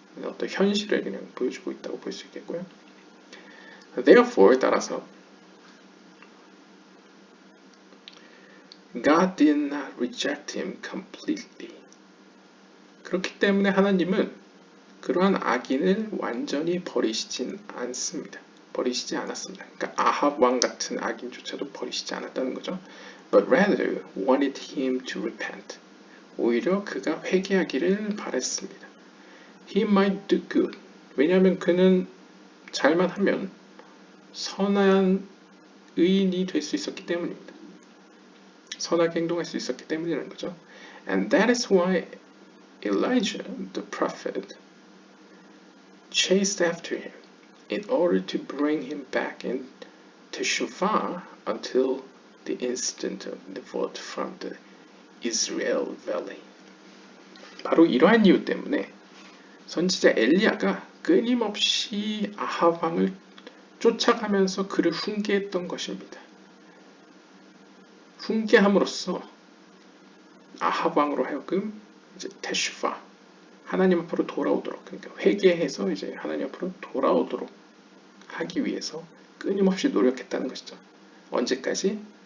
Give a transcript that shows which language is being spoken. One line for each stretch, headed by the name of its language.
Korean: 어떤 현실을 그냥 보여주고 있다고 볼 수 있겠고요.
English: Therefore
Korean: 따라서
English: God did not reject him completely.
Korean: 그렇기 때문에 하나님은 그러한 악인을 완전히 버리시지 않았습니다. 그러니까 아합 왕 같은 악인조차도 버리시지 않았다는 거죠.
English: But rather wanted him to repent.
Korean: 오히려 그가 회개하기를 바랬습니다.
English: He might do good.
Korean: 왜냐하면 그는 잘만 하면 선한 의인이 될 수 있었기 때문입니다. 선하게 행동할 수 있었기 때문이라는 거죠.
English: And that is why Elijah, the prophet, chased after him in order to bring him back in teshuvah until the incident of Nevoth from the Israel Valley.
Korean: 바로 이러한 이유 때문에 선지자 엘리야가 끊임없이 아합 왕을 쫓아가면서 그를 훈계했던 것입니다. 훈계함으로써 아합 왕으로 하여금 이제 테슈파 하나님 앞으로 돌아오도록 그러니까 회개해서 이제 하나님 앞으로 돌아오도록 하기 위해서 끊임없이 노력했다는 것이죠. 언제까지?